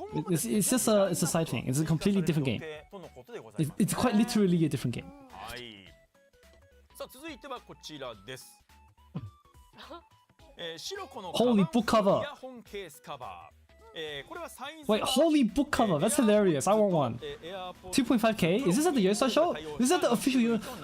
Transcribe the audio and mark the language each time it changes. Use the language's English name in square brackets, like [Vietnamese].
[English] It's just a side thing. It's a completely different game. It's quite literally a different game. [Japanese] はい。さあ続いてはこちらです。白子の [English] Holy book cover. [Japanese] イヤホンケースカバー。これはサイズ [English] Wait, holy book cover. That's hilarious. I want one. 2.5k? Is this at the Yosa shop? This is at the official Yosa.